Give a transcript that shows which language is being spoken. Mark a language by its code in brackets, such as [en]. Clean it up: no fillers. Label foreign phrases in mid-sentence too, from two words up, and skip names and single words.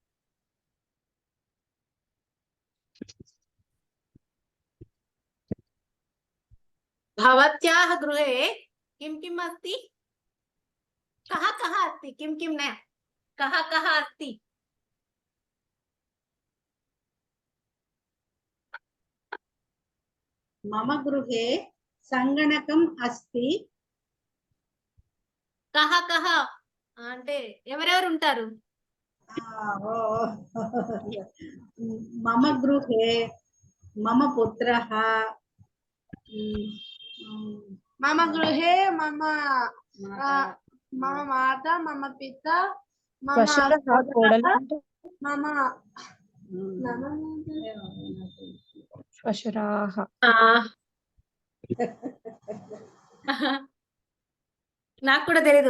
[sa] భవత్యాః గృహే కిం కిం అస్తి? కః కః అస్తి? కిం కిం న కః కః అస్తి? మమ గృహే సంగణకం అస్తి. కః కః [te] అంటే ఎవరెవరు ఉంటారు? ఓ, [sa] మమ గృహే మమ పుత్రః. మమ గృహే మమ మాత మమ పిత మమ శ్వశురాః. [te] నాకు కూడా తెలియదు.